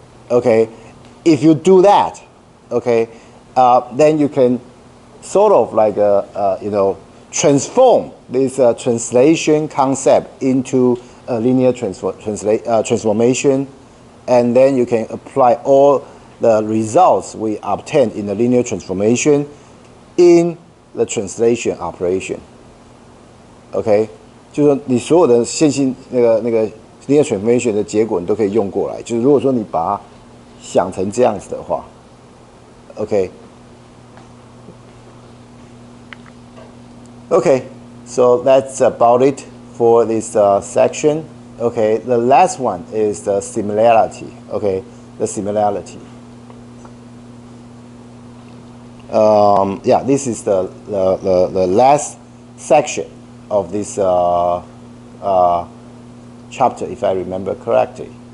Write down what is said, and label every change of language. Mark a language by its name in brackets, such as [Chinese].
[English] Okay, if you do that, okay, then you can sort of like transform this translation concept into a linear transformation, and then you can apply all the results we obtained in the linear transformation in the translation operation. [Chinese] OK， 就是说你所有的线性那个 linear transformation 的结果你都可以用过来。就是如果说你把它想成这样子的话 ，OK。 [English] Okay, so that's about it for this section. Okay, the last one is the similarity. Okay, the similarity. Yeah, this is the last section of this chapter, if I remember correctly.